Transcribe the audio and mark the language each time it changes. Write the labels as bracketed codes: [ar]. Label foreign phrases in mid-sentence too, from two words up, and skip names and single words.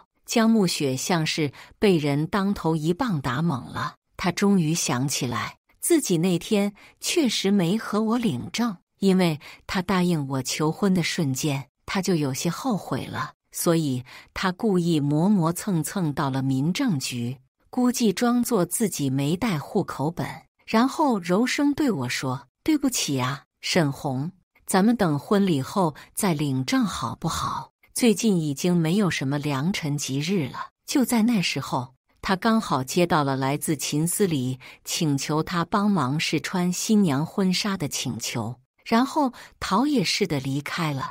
[zh] 江暮雪像是被人當頭一棒打懵了，她終於想起來，自己那天確實沒和我領證，因為她答應我求婚的瞬間，她就有些後悔了，所以她故意磨磨蹭蹭到了民政局，估計裝作自己沒帶戶口本，然後柔聲對我說：對不起啊，沈紅，咱們等婚禮後再領證好不好？最近已經沒有什麼良辰吉日了。就在那時候，他剛好接到了來自秦司禮請求他幫忙試穿新娘婚紗的請求，然後逃也似的離開了。